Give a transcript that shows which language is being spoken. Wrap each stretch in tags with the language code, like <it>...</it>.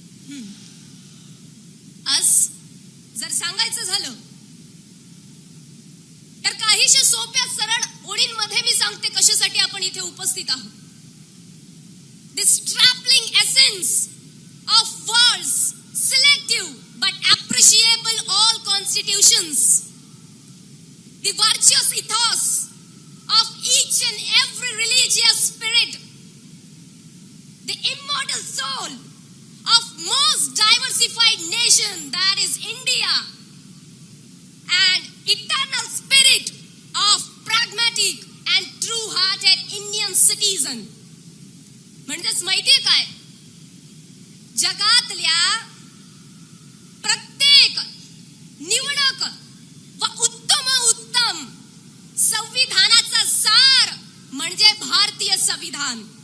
<mr>आज जर सांगायचं झालं तर काहीशा सोप्या सरळ ओळींमध्ये मी सांगते कशासाठी आपण इथे उपस्थित आहोत.</mr> <en>The strapping essence of world's selective but appreciable all constitutions, the virtuous ethos of each and every religious spirit, the immortal soul of most diversified nation that is India, and eternal spirit of pragmatic and true-hearted Indian citizen.</en> <mr>म्हणजेच माहितीये काय, जगातल्या प्रत्येक निवडक व उत्तम उत्तम संविधानाचा सार म्हणजे भारतीय संविधान.</mr>